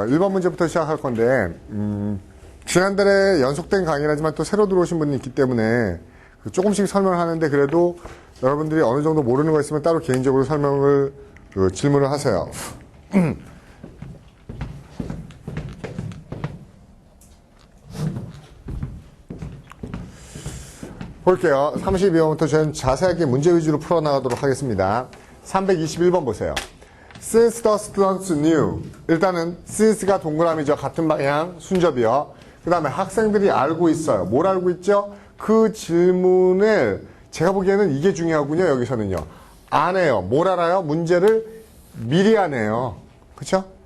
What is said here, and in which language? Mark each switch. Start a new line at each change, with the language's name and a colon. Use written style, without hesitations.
Korean: 1번 문제부터 시작할 건데, 지난달에 연속된 강의라지만 또 새로 들어오신 분이 있기 때문에 조금씩 설명을 하는데 그래도 여러분들이 어느 정도 모르는 거 있으면 따로 개인적으로 설명을, 질문을 하세요. 볼게요. 32번부터 저는 자세하게 문제 위주로 풀어나가도록 하겠습니다. 321번 보세요.
English: Since the students knew.
Korean: 일단은 since가 동그라미죠. 같은 방향, 순접이요. 그 다음에 학생들이 알고 있어요. 뭘 알고 있죠? 그 질문을 제가 보기에는 이게 중요하군요. 여기서는요. 안 해요. 뭘 알아요? 문제를 미리 안 해요. 그쵸?